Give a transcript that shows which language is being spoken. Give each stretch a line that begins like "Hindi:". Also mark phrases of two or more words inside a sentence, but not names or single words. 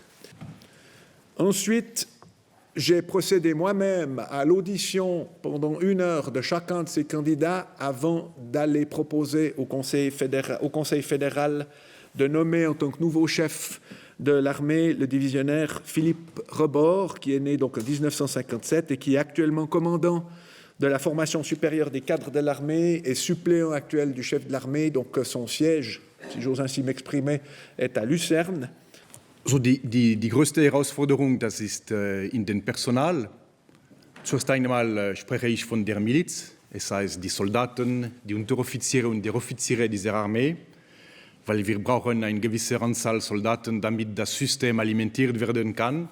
French: Ensuite, j'ai procédé moi-même à l'audition pendant 1 heure de chacun de ces candidats avant d'aller proposer au Conseil fédéral de nommer en tant que nouveau chef de l'armée le divisionnaire Philippe Rebord, qui est né donc en 1957 et qui est actuellement commandant de la formation supérieure des cadres de l'armée et suppléant actuel du chef de l'armée. Donc son siège, si j'ose ainsi m'exprimer, est à Lucerne.
German: Also die größte Herausforderung, das ist in den Personal. Zuerst einmal spreche ich von der Miliz, es heißt die Soldaten, die Unteroffiziere und die Offiziere dieser Armee, weil wir brauchen eine gewisse Anzahl Soldaten, damit das System alimentiert werden kann.